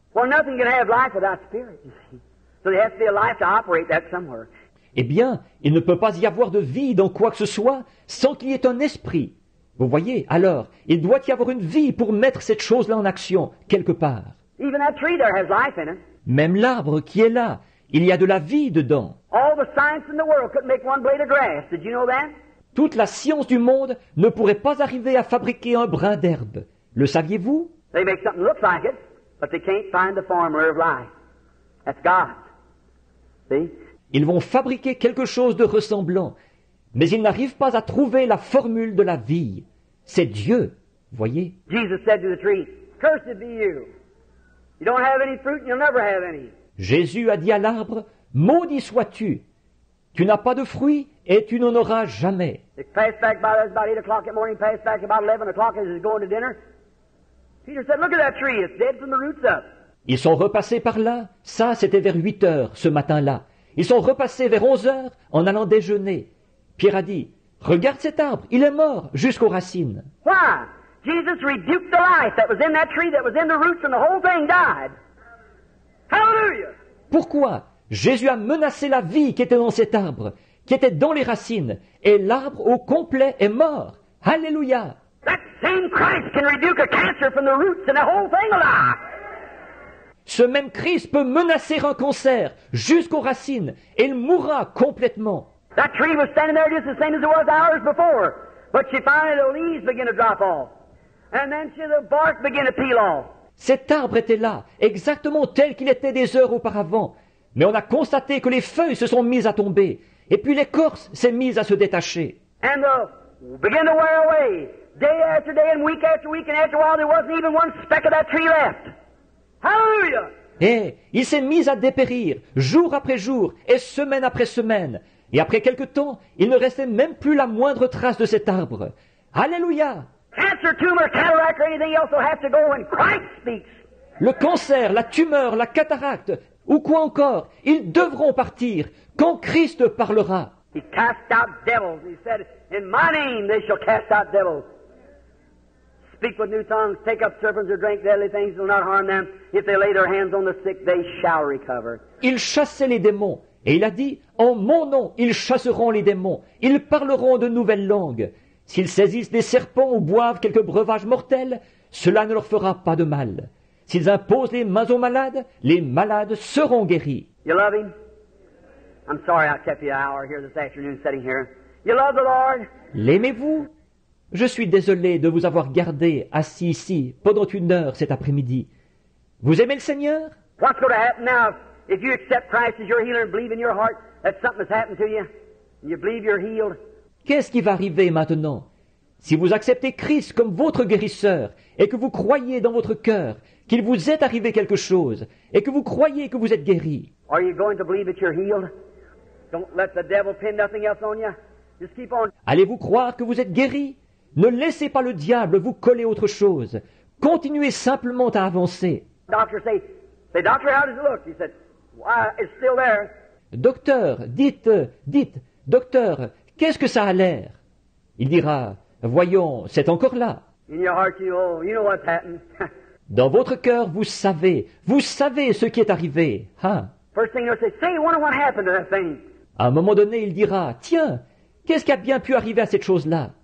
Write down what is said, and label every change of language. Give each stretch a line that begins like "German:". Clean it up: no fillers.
English: Well, nothing can have life without spirit, you see. So there has to be a life to operate that somewhere.
French: Eh bien, il ne peut pas y avoir de vie dans quoi que ce soit sans qu'il y ait un esprit. Vous voyez, alors, il doit y avoir une vie pour mettre cette chose-là en action, quelque part.
English: Even that tree there has life in it.
French: Même l'arbre qui est là, il y a de la vie dedans.
English: All the science in the world couldn't make one blade of grass. Did you know that?
French: Toute la science du monde ne pourrait pas arriver à fabriquer un brin d'herbe. Le saviez-vous?
English: They make something look like it, but they can't find the formula of life. That's God. See?
French: Ils vont fabriquer quelque chose de ressemblant, mais ils n'arrivent pas à trouver la formule de la vie. C'est Dieu, voyez.
English: Jesus said to the tree, "Cursed be you. You don't have any fruit and you'll never have any."
French: Jésus a dit à l'arbre, maudit sois-tu. Tu n'as pas de fruits et tu n'en auras jamais.
English: They passed back by about 8 o'clock in the morning, passed back about 11 o'clock as he was going to dinner. Peter said, "Look at that tree. It's dead from the roots up."
French: Ils sont repassés par là. Ça, c'était vers 8 heures ce matin-là. Ils sont repassés vers 11 heures en allant déjeuner. Pierre a dit, regarde cet arbre, il est mort jusqu'aux racines.
English: Why? Jesus rebuked the life that was in that tree, that was in the roots, and the whole thing died. Hallelujah!
French: Pourquoi? Jésus a menacé la vie qui était dans cet arbre, qui était dans les racines, et l'arbre au complet est mort. Alléluia!
English: That same Christ can rebuke a cancer from the roots, and the whole thing will die.
French: Ce même Christ peut menacer un cancer jusqu'aux racines, et il mourra complètement.
English: That tree was standing there just the same as it was hours before, but she finally the leaves began to drop off, and then the bark began to peel off.
French: Cet arbre était là, exactement tel qu'il était des heures auparavant, mais on a constaté que les feuilles se sont mises à tomber, et puis l'écorce s'est mise à se détacher.
English: And began to wear away, day after day and week, and after a while there wasn't even one speck of that tree left. Hallelujah!
French: Et il s'est mis à dépérir, jour après jour, et semaine après semaine. Et après quelque temps, il ne restait même plus la moindre trace de cet arbre. Alléluia!
English: Cancer, tumor, cataract, or anything else will have to go when Christ speaks.
French: Le cancer, la tumeur, la cataracte, ou quoi encore, ils devront partir quand Christ parlera.
English: He cast out devils. He said, "In my name they shall cast out devils. Speak with new tongues, take up serpents or drink deadly things, will not harm them. If they lay their hands on the sick, they shall recover."
French: Il chassait les démons, et il a dit, en mon nom, ils chasseront les démons, ils parleront de nouvelles langues. S'ils saisissent des serpents ou boivent quelques breuvages mortels, cela ne leur fera pas de mal. S'ils imposent les mains aux malades, les malades seront guéris.
English: You love Him? I'm sorry I kept you an hour here this afternoon sitting here. You love the Lord?
French: L'aimez-vous? Je suis désolé de vous avoir gardé assis ici pendant 1 heure cet après-midi. Vous aimez le Seigneur?
English: What's going to happen now if you accept Christ as your healer and believe in your heart that something has happened to you, and you believe you're healed,
French: Qu'est-ce qui va arriver maintenant? Si vous acceptez Christ comme votre guérisseur et que vous croyez dans votre cœur qu'il vous est arrivé quelque chose et que vous croyez que vous êtes guéri,
English: are you going to believe that you're healed? Don't let the devil pin nothing else on you. Just keep on.
French: allez-vous croire que vous êtes guéri? Ne laissez pas le diable vous coller autre chose. Continuez simplement à avancer.
English: Doctor say, doctor, how does it look? He said, why, it's still there.
French: Docteur, dites, docteur, qu'est-ce que ça a l'air? Il dira, voyons, c'est encore là.
English: In your heart, you know what's happened.
French: Dans votre cœur, vous savez ce qui est arrivé. Hein?
English: First thing you'll say, wonder what happened to that thing.
French: À un moment donné, il dira, tiens, qu'est-ce qui a bien pu arriver à cette chose-là?